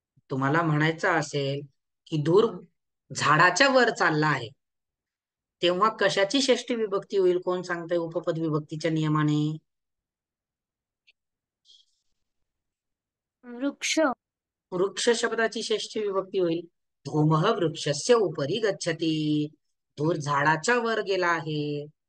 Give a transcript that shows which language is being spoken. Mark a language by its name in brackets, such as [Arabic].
[Marathi] तुम्हाला म्हणायचं असेल की धूर झाडाच्या वर चालला आहे, तेव्हा कशाची षष्ठी विभक्ती होईल, कोण सांगतंय उपपद विभक्तीच्या नियमाने? वृक्ष. वृक्ष शब्दाची षष्ठी विभक्ती होईल. [Sanskrit] धूमः वृक्षस्य उपरी गच्छति. [Marathi] धूर झाडाच्या वर गेला आहे.